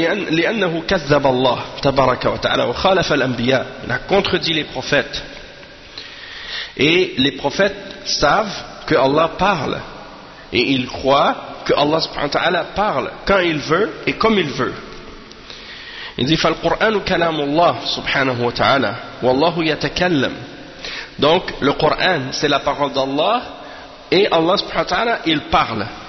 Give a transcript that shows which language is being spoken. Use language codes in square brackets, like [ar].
[ar] لأنه كذب الله تبارك وتعالى وخالف الأنبياء. [fr] Il a contredit les prophètes. Et les prophètes savent que Allah parle. Et ils croient que Allah subhanahu wa ta'ala parle quand il veut et comme il veut. Il dit [ar] فالقرآن كلام الله سبحانه وتعالى والله يتكلم. [fr] Donc le Coran c'est la parole d'Allah et Allah subhanahu wa ta'ala il parle.